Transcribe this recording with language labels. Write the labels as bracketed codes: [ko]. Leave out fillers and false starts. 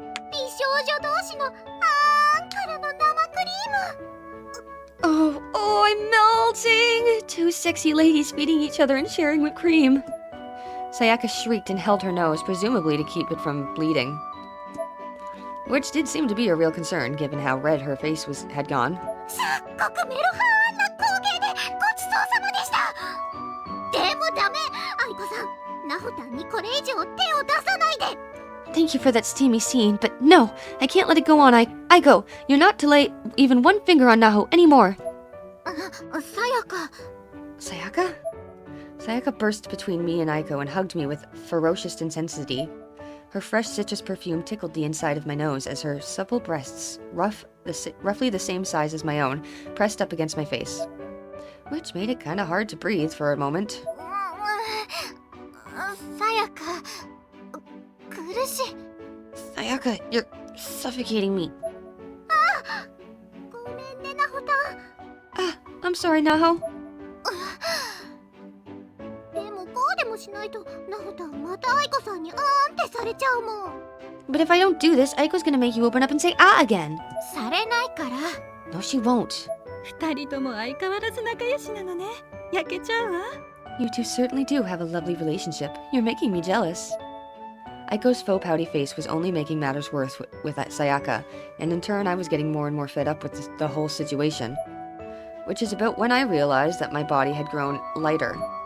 [ja] 美少女同士のからの生クリーム。 [en] Oh, I'm melting! Two sexy ladies feeding each other and sharing whipped cream. Sayaka shrieked and held her nose, presumably to keep it from bleeding. Which did seem to be a real concern, given how red her face had gone. [ja] すっごくメロハーな光景でごちそうさまでした。でもダメ、愛子さん、ナホタンにこれ以上手を出さないで。 [en] Thank you for that steamy scene, but no, I can't let it go on. Aiko, you're not to lay even one finger on Naho anymore. [ja] さやか。 [en] Sayaka? Sayaka burst between me and Aiko and hugged me with ferocious intensity. Her fresh citrus perfume tickled the inside of my nose as her supple breasts, roughly the same size as my own, pressed up against my face, which made it kind of hard to breathe for a moment. [ja] さやか、苦しい。 [en] Sayaka, you're suffocating me. [ja] ごめんね、ナホタン。 [en] Ah, I'm sorry, Naho. [ja] でもこうでもしないとナホタンまた愛子さんにってされちゃうもん。 [en] But if I don't do this, Aiko's gonna make you open up and say ah again. [ja] されないから。 [en] No, she won't. [ja] 二人とも相変わらず仲良しなのね。焼けちゃうわ。 [en] You two certainly do have a lovely relationship. You're making me jealous. Aiko's faux pouty face was only making matters worse with Sayaka, and in turn I was getting more and more fed up with the whole situation. Which is about when I realized that my body had grown lighter.